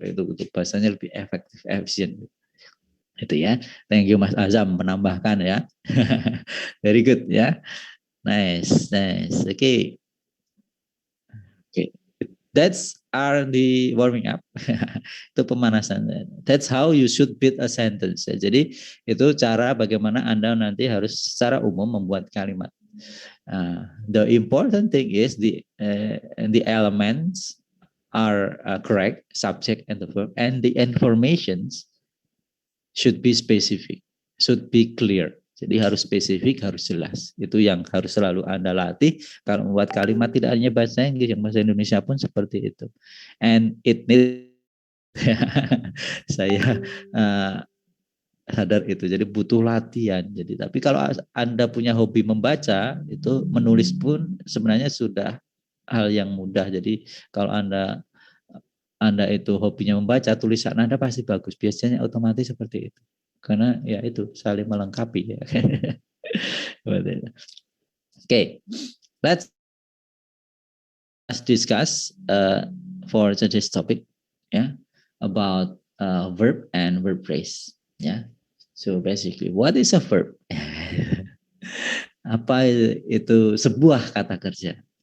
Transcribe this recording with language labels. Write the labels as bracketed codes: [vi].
[id] Itu bahasanya lebih efektif, efisien. Itu ya. [en] Thank you Mas Azam menambahkan ya. Very good ya. Nice. Okay. That's are the warming up. [id] Itu pemanasan. [en] That's how you should build a sentence. [id] Jadi itu cara bagaimana Anda nanti harus secara umum membuat kalimat. [en] The important thing is the elements are correct, subject and the verb, and the informations should be specific, should be clear. [id] Jadi harus spesifik, harus jelas. Itu yang harus selalu Anda latih. Kalau membuat kalimat tidak hanya bahasa Inggris, yang bahasa Indonesia pun seperti itu. [en] And it needs [id] saya sadar itu. Jadi butuh latihan. Jadi tapi kalau Anda punya hobi membaca, itu menulis pun sebenarnya sudah hal yang mudah. Jadi kalau Anda itu hobinya membaca, tulisan Anda pasti bagus. Biasanya otomatis seperti itu. Karena ya itu saling melengkapi ya. [en] Okay, let's discuss for today's topic about verb and verb phrase. So basically, what is a verb? [id] Apa itu sebuah kata kerja?